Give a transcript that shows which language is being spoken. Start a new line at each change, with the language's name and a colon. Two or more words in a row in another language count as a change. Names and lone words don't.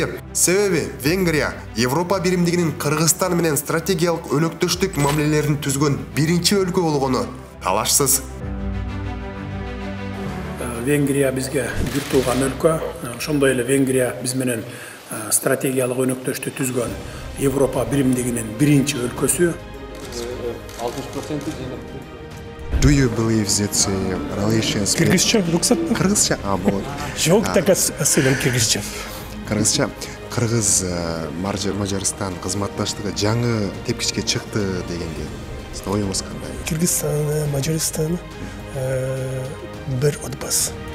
Kyrgyz: Себеби Венгрия Европа биримдигинин Кыргызстан менен стратегиялык өнөктөштүк мамилелерин түзгөн биринчи өлкө болгону талашсыз. Венгрия бизге бир тууган өлкө, ошондой эле Венгрия биз менен стратегиялык өнөктөштү түзгөн Европа биримдигинин биринчи өлкөсү. 60%
English: Do you believe that relations...
Kazakh: Кыргызча, рұқсат па?
Kyrgyz: Кыргызча, болот.
Kazakh: Жоқ, так сөйлем кыргызча.
Kyrgyz: Кыргызча, Кыргыз Мажарстан кызматташтыгы жаңы тепкичке чыкты дегенге сизде оюңуз кандай?
Kazakh: Кыргызстан, Мажарстан бир отбасы.